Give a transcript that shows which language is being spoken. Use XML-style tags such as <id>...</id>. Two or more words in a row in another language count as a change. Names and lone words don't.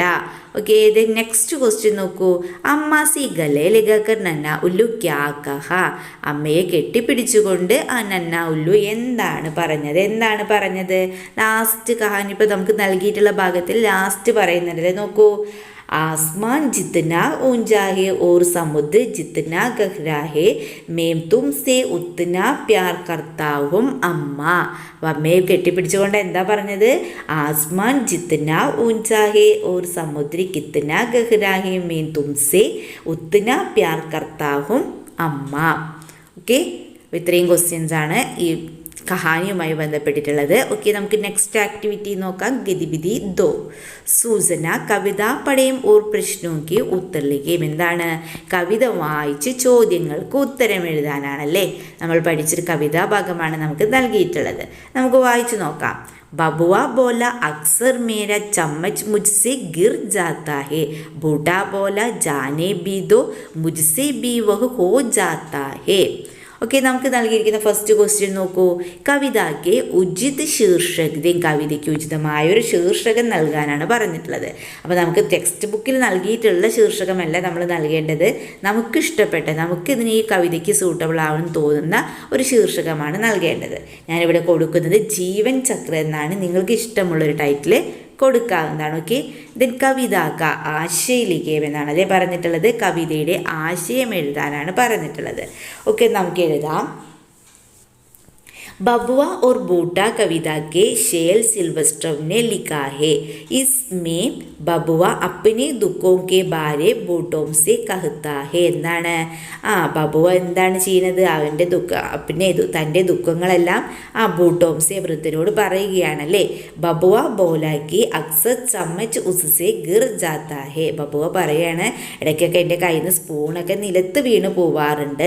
<hi>ഓക്കെ, ഇത്</hi> <en>next question</en> <hi>നോക്കൂ. अम्मा से गले लगाकर नन्हा उल्लू क्या कहा.</hi> <ml>അമ്മയെ കെട്ടിപ്പിടിച്ചുകൊണ്ട് നന്ന ഉല്ലു എന്താണ് പറഞ്ഞത്? ലാസ്റ്റ് കഹാനി ഇപ്പോൾ നമുക്ക് നൽകിയിട്ടുള്ള ഭാഗത്തിൽ ലാസ്റ്റ് പറയുന്നുണ്ടല്ലേ. നോക്കൂ.</ml> <hi>आसमान जितना ऊंचा है और समुद्र जितना गहरा है मैं तुमसे उतना प्यार करता हूँ അമ്മ.</hi> <ml>അപ്പോൾ അമ്മയെ കെട്ടിപ്പിടിച്ചുകൊണ്ട് എന്താ പറഞ്ഞത്?</ml> <hi>आसमान जितना ऊँचा है और समुद्र कितना गहरा है मैं तुमसे उतना प्यार करता हूँ അമ്മ.</hi> <ml>ഓക്കെ, ഇത്രയും ക്വസ്റ്റ്യൻസ് ആണ് ഈ കഹാനിയുമായി ബന്ധപ്പെട്ടിട്ടുള്ളത്. ഓക്കെ, നമുക്ക് നെക്സ്റ്റ് ആക്ടിവിറ്റി നോക്കാം.</ml> <hi>गतिविधि दो. सूचना कविता पढ़ें और प्रश्नों के उत्तर लिखें.</hi> <ml>എന്താണ്? കവിത വായിച്ച് ചോദ്യങ്ങൾക്ക് ഉത്തരം എഴുതാനാണല്ലേ. നമ്മൾ പഠിച്ചൊരു കവിതാ ഭാഗമാണ് നമുക്ക് നൽകിയിട്ടുള്ളത്. നമുക്ക് വായിച്ചു നോക്കാം.</ml> <hi>बबुआ बोला अक्सर मेरा चम्मच मुझसे गिर जाता है. बूढ़ा बोला जाने भी दो मुझसे भी वह हो जाता है.</hi> <ml>ഓക്കെ, നമുക്ക് നൽകിയിരിക്കുന്ന ഫസ്റ്റ് ക്വസ്റ്റ്യൻ നോക്കൂ. കവിതയ്ക്ക്</ml> <hi>उचित शीर्षक.</hi> <ml>കവിതയ്ക്ക് ഉചിതമായൊരു ശീർഷകം നൽകാനാണ് പറഞ്ഞിട്ടുള്ളത്. അപ്പോൾ നമുക്ക് ടെക്സ്റ്റ് ബുക്കിൽ നൽകിയിട്ടുള്ള ശീർഷകമല്ല നമ്മൾ നൽകേണ്ടത്. നമുക്കിഷ്ടപ്പെട്ട, നമുക്കിതിന് ഈ കവിതയ്ക്ക് സൂട്ടബിൾ ആവണമെന്ന് തോന്നുന്ന ഒരു ശീർഷകമാണ് നൽകേണ്ടത്. ഞാനിവിടെ കൊടുക്കുന്നത് ജീവൻ ചക്ര എന്നാണ്. നിങ്ങൾക്ക് ഇഷ്ടമുള്ളൊരു ടൈറ്റിൽ കൊടുക്കാവുന്നതാണ്. ഓക്കെ, ദെൻ</ml> <hi>कविता का आशय लिखें</hi> <ml>എന്നാണ് അല്ലേ പറഞ്ഞിട്ടുള്ളത്. കവിതയുടെ ആശയം എഴുതാനാണ് പറഞ്ഞിട്ടുള്ളത്. ഓക്കെ, നമുക്ക് എഴുതാം.</ml> <hi>बबुआ और बूटा कविता के शेल सिल्वेस्ट्रोव ने लिखा है. इसमें बबुआ अपने दुखों के बारे बूട്ടോं से कहता है.</hi> <ml>എന്താണ് ബബുവ എന്താണ് ചെയ്യുന്നത്? അവൻ്റെ തൻ്റെ ദുഃഖങ്ങളെല്ലാം ബൂട്ടോംസെ വൃദ്ധനോട് പറയുകയാണല്ലേ.</ml> <hi>बबुआ बोला कि अक्सर चम्मच उससे गिर जाता है.</hi> <ml>ബബുവ പറയാണ് ഇടയ്ക്കൊക്കെ എൻ്റെ കയ്യിൽ നിന്ന് സ്പൂണൊക്കെ നിലത്ത് വീണ് പോവാറുണ്ട്.</ml>